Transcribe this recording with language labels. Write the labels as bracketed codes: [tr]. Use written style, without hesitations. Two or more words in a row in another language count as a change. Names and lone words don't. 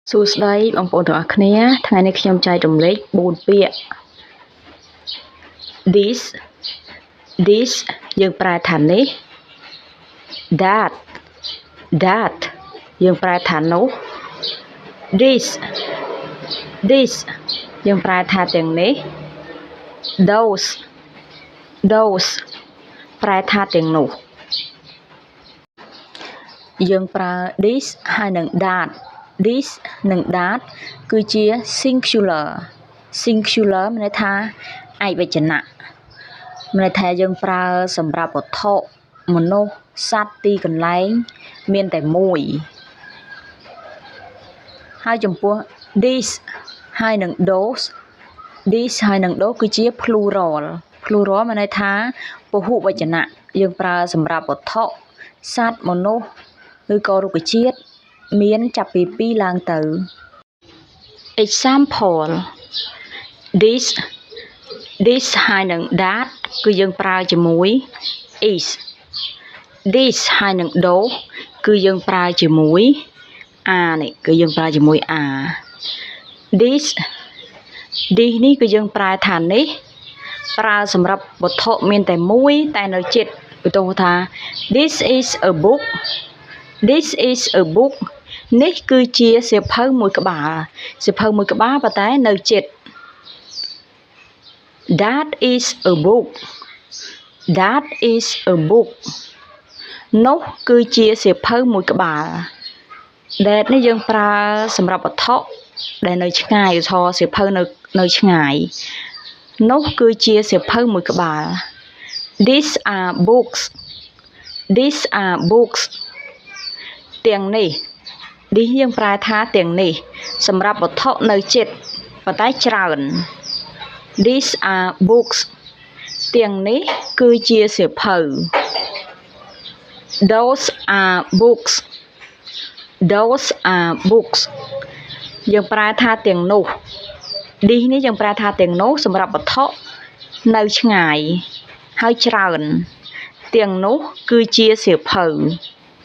[km] សួស្តីបងប្អូនទាំងអស់គ្នាថ្ងៃនេះខ្ញុំចែករំលែក4ពាក្យ this យើងប្រែថានេះ that យើងប្រែថានោះ this យើងប្រែថាទាំងនេះ those ប្រែថាទាំងនោះយើងប្រើ this ហើយនិង [en] that this [km] និង that គឺជា singular មានន័យថាឯកវចនៈមានន័យថាយើងប្រើសម្រាប់វត្ថុមនុស្សសត្វទីកន្លែងមានតែមួយ ហើយចំពោះ this ហើយនិង those គឺជា plural មានន័យថាពហុវចនៈយើងប្រើសម្រាប់វត្ថុសត្វមនុស្សឬក៏រុក្ខជាតិមានចាប់ពី2ឡើងទៅ example this ហើយនិង that គឺយើងប្រើជាមួយ [en] is this [km] ហើយនិង those គឺ យើងប្រើជាមួយ are នេះគឺយើងប្រើជាមួយ [en] are this [km] នេះគឺយើងប្រើថានេះប្រើសម្រាប់វត្ថុមានតែមួយតែនៅជិតឧទាហរណ៍ថា [en] this is a book [km] នេះគឺជាសៀវភៅមួយក្បាលប៉ុន្តែនៅជិត [en] that is a book [km] នោះគឺជាសៀវភៅមួយក្បាល that នេះយើងប្រើសម្រាប់វត្ថុដែលនៅឆ្ងាយឧទាហរណ៍សៀវភៅនៅឆ្ងាយនោះគឺជាសៀវភៅមួយក្បាល [en] these are [km] books ទាំងនេះយើងប្រើថាទាំងនេះសម្រាប់វត្ថុនៅជិតប៉ុន្តែច្រើន [en] these are books [km] ទាំងនេះគឺជាសៀវភៅ [en] those are books [km] យើងប្រើថាទាំងនោះ this នេះយើងប្រើថាទាំងនោះសម្រាប់វត្ថុនៅឆ្ងាយហើយច្រើនទាំងនោះគឺជាសៀវភៅ